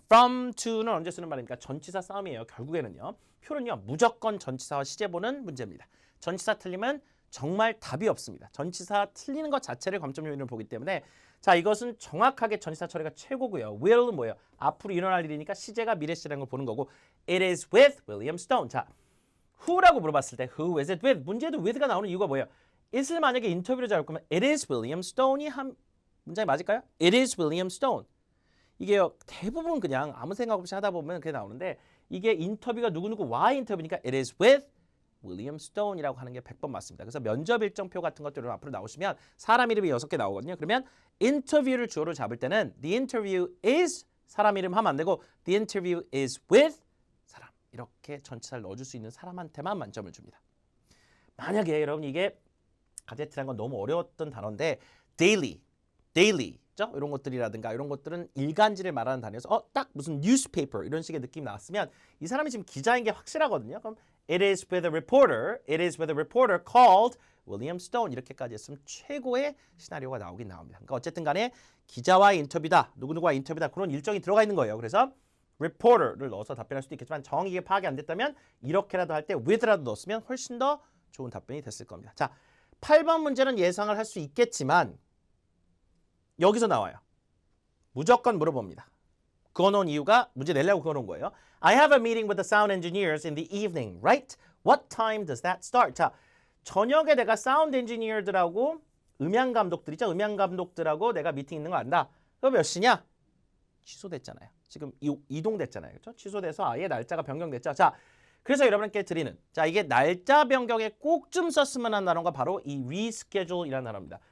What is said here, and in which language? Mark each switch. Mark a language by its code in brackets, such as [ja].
[ko] from to는 언제 쓰는 말입니까? 전치사 싸움이에요. 결국에는요. 표는요. 무조건 전치사와 시제 보는 문제입니다. 전치사 틀리면 정말 답이 없습니다. 전치사 틀리는 것 자체를 감점 요인으로 보기 때문에 자, 이것은 정확하게 전치사 처리가 최고고요. will은 뭐예요? 앞으로 일어날 일이니까 시제가 미래 시제라는 걸 보는 거고 [en] it is with William Stone. [ko] 자, who라고 물어봤을 때 [en] who is it with? [ko] 문제에도 with가 나오는 이유가 뭐예요? it을 만약에 인터뷰를 잡을 거면 [en] it is William Stone [ko] 이 한 문장이 맞을까요? [en] it is William Stone. [ko] 이게요, 대부분 그냥 아무 생각 없이 하다 보면 그게 나오는데 이게 인터뷰가 누구누구와의 인터뷰니까 [en] it is with William Stone [ko] 이라고 하는 게 100번 맞습니다. 그래서 면접 일정표 같은 것들을 앞으로 나오시면 사람 이름이 6개 나오거든요. 그러면 인터뷰를 주어로 잡을 때는 the interview is 사람 이름 하면 안 되고 [en] the interview is with [ko] 사람. 이렇게 전치사를 넣어줄 수 있는 사람한테만 만점을 줍니다. 만약에 여러분 이게 가제트라는 건 너무 어려웠던 단어인데 daily, 죠? 이런 것들이라든가 이런 것들은 일간지를 말하는 단어여서 딱 무슨 newspaper 이런 식의 느낌이 나왔으면 이 사람이 지금 기자인 게 확실하거든요. [en] 그럼 it is with a reporter called William Stone [ko] 이렇게까지 했으면 최고의 시나리오가 나오긴 나옵니다. 그러니까 어쨌든 간에 기자와의 인터뷰다, 누구누구와의 인터뷰다 그런 일정이 들어가 있는 거예요. 그래서 reporter를 넣어서 답변할 수도 있겠지만 정확히 파악이 안 됐다면 이렇게라도 할 때 with라도 넣었으면 훨씬 더 좋은 답변이 됐을 겁니다. 자, 8번 문제는 예상을 할 수 있겠지만 여기서 나와요. 무조건 물어봅니다. 그어놓은 이유가 문제 내려고 그어놓은 거예요. [en] I have a meeting with the sound engineers in the evening, right? What time does that start? 자, [ko] 저녁에 내가 사운드 엔지니어들하고 음향 감독들이죠. 음향 감독들하고 내가 미팅 있는 거 안다. 그거 몇 시냐? 취소됐잖아요. 지금 이동됐잖아요. 그렇죠? 취소돼서 아예 날짜가 변경됐죠. 자, 그래서 여러분께 드리는 자 이게 날짜 변경에 꼭 좀 썼으면 하는 단어가 바로 이 reschedule이라는 단어입니다.